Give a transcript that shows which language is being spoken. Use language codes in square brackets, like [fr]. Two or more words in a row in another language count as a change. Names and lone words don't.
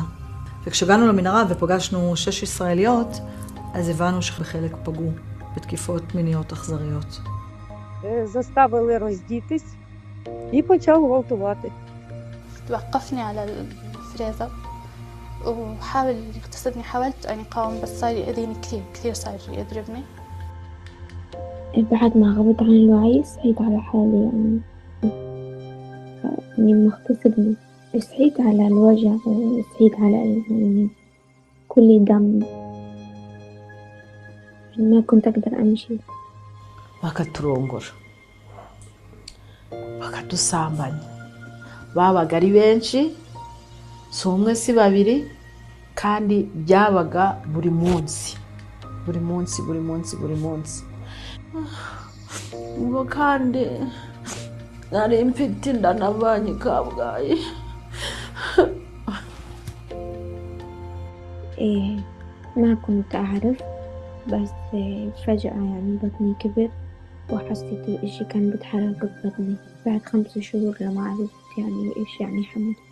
[he] וכשהגענו למנהרה ופגשנו 6 ישראליות, אז הבנו שבחלק פגעו בתקיפות מיניות אכזריות. [uk] Заставили роздітись і почав гвалтувати. [ar] وقفني على الفريزر وحاول يغتصبني. حاولت أن أقاوم بس صار يأذيني كثير كثير، صار يضربني. بعد ما غبت عن الوعي صحيت على حالي، يعني إني مغتصبني. صحيت على الوجع وصحيت على يعني كل دم، ما كنت أقدر أمشي. [rw] bakaturongora bakadusambanya. Babaga ari benshi, si umwe si babiri, kandi byabaga buri munsi buri munsi buri munsi buri munsi. Ubwo kandi nari mfite inda navanye Kabgayi. [ar] ما كنت أعرف، بس فجأة يعني بطني كبر وحسيت الإشي كان بيتحرك ببطني بعد 5 شهور لما عرفت يعني إيش يعني حمل.